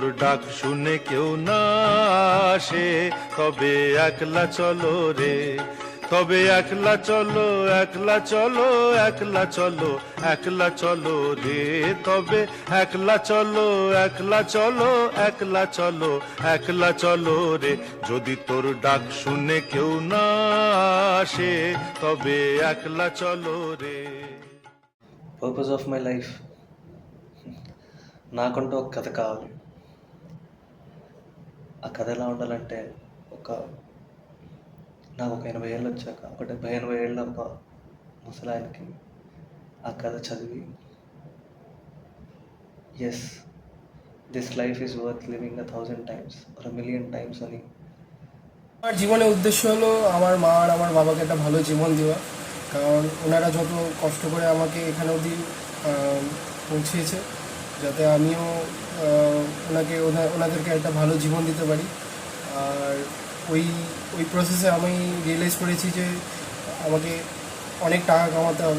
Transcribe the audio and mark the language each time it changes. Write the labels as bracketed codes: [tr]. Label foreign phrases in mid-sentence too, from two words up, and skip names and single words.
[bn] ডাক শুনে কেউ না আসে তবে একলা চলো রে, তবে একলা চলো একলা চলো একলা চলো একলা চলো রে, তবে একলা চলো একলা চলো একলা চলো একলা চলো রে, যদি তোর ডাক শুনে কেউ না আসে তবে একলা চলো রে। [en] purpose of my life, [te] నాకంటూ ఒక కథ కావాలి. ఆ కథ ఎలా ఉండాలంటే, నాకు ఒక 80 ఏళ్ళు వచ్చాక, ఒక 70-80 ఏళ్ళ ఒక ముసలాయనకి ఆ కథ చదివి, [en] yes this life is worth living 1000 times or 1,000,000 times అని. [bn] আমার জীবনের উদ্দেশ্য হলো আমার মা আর আমার বাবাকে একটা ভালো জীবন দেওয়া, কারণ ওনারা যত কষ্ট করে আমাকে এখানে অবধি পৌঁছিয়েছে, যাতে আমিও ওনাদেরকে একটা ভালো জীবন দিতে পারি। আর ওই প্রসেসে আমি রিয়েলাইজ করেছি যে আমাকে অনেক টাকা কামাতে হবে।